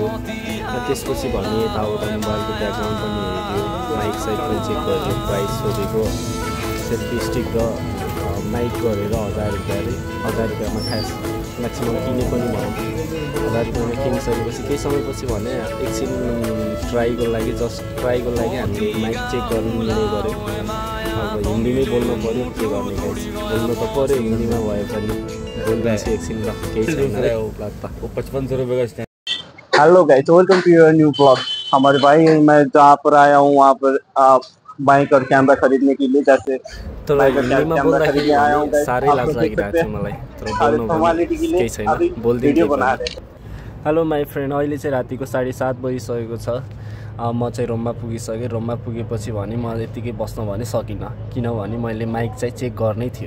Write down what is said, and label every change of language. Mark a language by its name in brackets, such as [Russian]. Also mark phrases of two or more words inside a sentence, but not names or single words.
[Nepali] त्यसपछि भने यताउता मोबाइलको ब्याकग्राउन्ड पनि हेऱ्यो माइक साइड पनि चेक गऱ्यो प्राइस सोधेको [English] selfie stick [Nepali] र माइक गरेर 1000 रुपियाँमा खास म्याक्सिमम किने पनि भनौँ 1000 रुपियाँमा किनिसकेपछि केही समयपछि भने एकछिन ट्राईको लागि हामीले माइक चेक गर्नु निर्णय गऱ्यौँ। अब हिन्दीमै बोल्नु पऱ्यो के गर्ने गाइस बोल्नु त पऱ्यो हिन्दीमा भए पनि बोलिरहेको एकछिन ल केही छैन ल त [Hindi] 5500 रुपये का। [English] Hello guys welcome to your new blog. [Hindi] हमारे भाई मैं जहाँ पर आया हूँ वहाँ पर बाइक और कैमरा खरीदने के लिए जैसे [Nepali] हिन्दीमा बोल्दाखेरि साह्रै लाज लागिरहेको थियो मलाई तर बोल्नु केही छैन बोल्दिनु। [English] Hello my friend [Nepali] अहिले चाहिँ रातिको 7:30 बजिसकेको छ। म चाहिँ रोममा पुगिसकेँ। रोममा पुगेपछि भने म यतिकै बस्न भने सकिनँ किनभने मैले माइक चाहिँ चेक गर्नै थियो।